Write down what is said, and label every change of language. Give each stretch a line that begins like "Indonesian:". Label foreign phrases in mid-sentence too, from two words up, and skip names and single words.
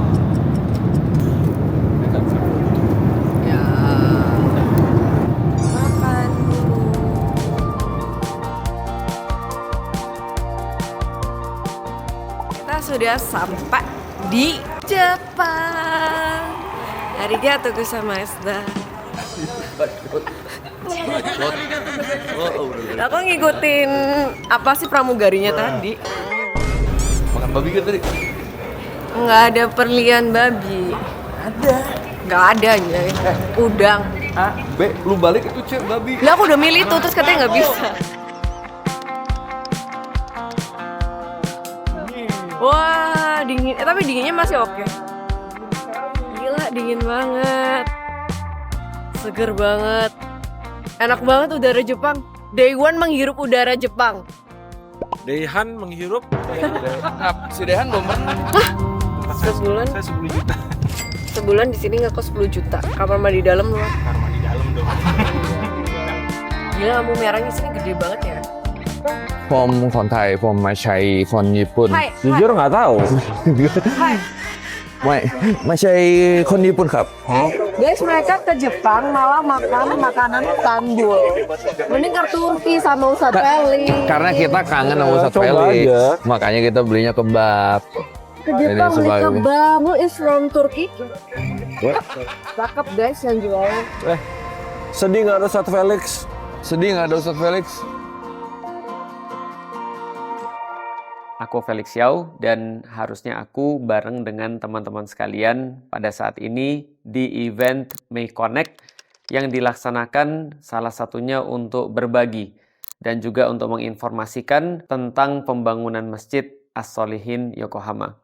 Indonesian: Ya. Makan dulu. Kita sudah sampai di Jepang.
Japanese: ありがとうございます.
Indonesian: Aku ngikutin apa sih pramugarinya tadi? Makan babi kan tadi? Nggak ada perlian babi. Ada. Nggak ada aja. Udang. B, lu balik itu cek babi. Lah aku udah milih tuh terus katanya nggak bisa. Wah dingin. Tapi dinginnya masih oke. Gila dingin banget. Seger banget. Enak banget udara Jepang.
English: Day one
Indonesian: menghirup udara Jepang. Dehan menghirup. Si Dehan belum pernah. Sebulan. Saya 10 juta. Sebulan di sini ngekos 10 juta. Kamar mandi dalam loh. Karma di dalam dong. Gila lampu merahnya sini gede banget ya.
Thai: ผมคนไทยผมมาใช้คนญี่ปุ่น
Indonesian: Hai. jujur nggak tahu Hai.
Thai: ไม่ใช่คนญี่ปุ่นครับ
Indonesian: Guys, mereka ke Jepang malah makan makanan tandul. Mending ke Turki sama Ustadz Felix. karena kita kangen sama Ustadz Felix makanya kita belinya kebab. Ke Jepang Ini beli sebagai- kebab. Lu
English: is from
Indonesian: Turki? Cakep guys yang jualan. Sedih nggak ada Ustadz Felix? Sedih nggak ada Ustadz Felix? Aku Felix Yao dan harusnya aku bareng dengan teman-teman sekalian pada saat ini di event May Connect yang dilaksanakan salah satunya untuk berbagi dan juga untuk menginformasikan tentang pembangunan Masjid As-Solihin Yokohama.